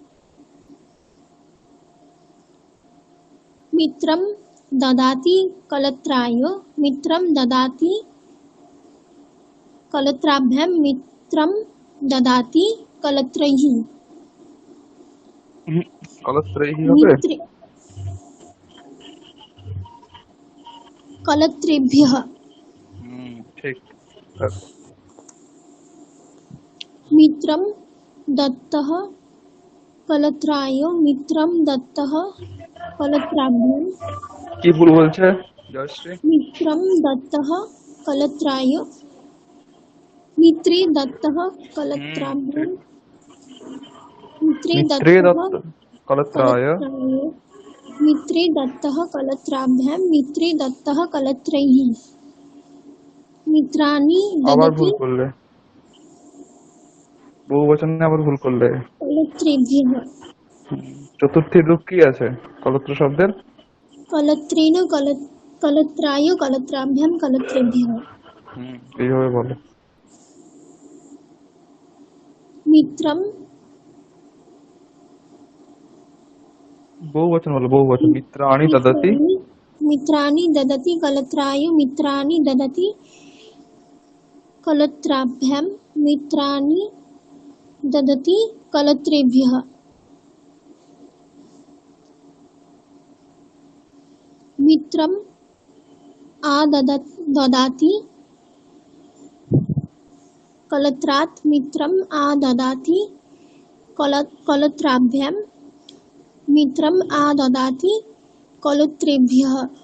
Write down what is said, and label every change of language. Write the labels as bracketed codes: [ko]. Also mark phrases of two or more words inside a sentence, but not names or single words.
[sa] मित्रं ददाति कलत्राय मित्रं ददाति कलत्राभ्यां मित्रं ददाति कलत्रैः। [bn] হুম, কলত্রেহি হবে। [sa] मित्रे कलत्रेभ्यः [bn] ঠিক। তারপর [sa] मित्रं दत्तः कलत्राय मित्रं दत्तः कलत्राभ्यां [bn] কি ভুল বলছে জয়শ্রী? [sa] मित्रं दत्तः कलत्राय मित्रे दत्तः कलत्राभ्यां [bn] ঠিক। [sa] मित्रे মিত্রে दत्तः দত্ত কলত্রায়। कलत्राय मित्रे दत्तः कलत्राभ्यां मित्रे दत्तः कलत्रैः मित्राणि [bn] আবার [sa] ददति [bn] ভুল করলে, বহু বচনে আবার ভুল করলে। [sa] कलत्रेभ्यः [bn] চতুর্থীর রূপ কি আছে কলত্র শব্দের? [sa] कलत्रेण कलत्राय कलत्राभ्यां कलत्रेभ्यः [bn] এইভাবে বলো। [sa] मित्रं [bn] বহু বচন বলো, বহু বচন। [sa] মিত্রাণি দদতি। मित्राणि मित्राणि ददति कलत्राय मित्राणि ददति कलत्राभ्यां मित्राणि ददति कलत्रेभ्यः मित्रम् ददाति कलत्रात् मित्रम् ददाति कलत्राभ्यां मित्रम् ददाति कलत्रेभ्यः